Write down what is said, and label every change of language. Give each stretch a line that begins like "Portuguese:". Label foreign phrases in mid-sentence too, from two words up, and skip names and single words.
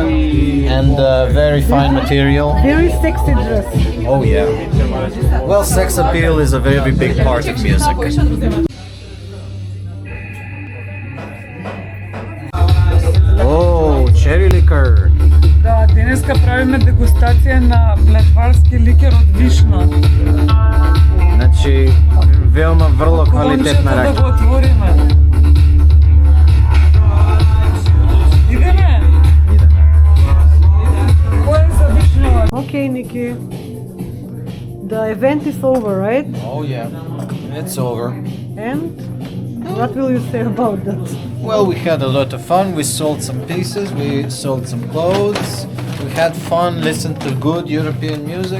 English: And very fine material. Very sexy dress. Oh yeah. Well, sex appeal is a very big part of music. Oh, cherry liquor.
Macedonian: Да, денеска правиме дегустација на плетварски ликер од вишна. Значи, веома врло квалитетна Да рака. го отвориме. Идеме? Кој е за вишнава?
English: Okay, Nikki. The event is over, right? Oh yeah, it's over. And what will you say about that? Well, we had a lot of fun. We sold some pieces, we sold some clothes. We had fun, listened to good European music.